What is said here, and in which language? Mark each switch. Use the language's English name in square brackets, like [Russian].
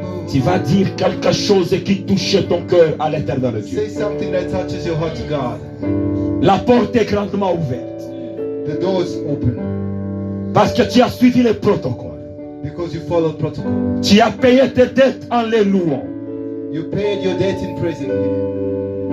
[French] Tu vas dire quelque chose qui touche ton cœur à l'éternel Dieu. [English] Say something that touches your heart to God. [French] La porte est grandement ouverte. [English] The door is open [French] Parce que tu as suivi les protocoles. [English] because you followed protocol. [French] Tu as payé tes dettes en les louant. [English] You paid your debt in praising Him.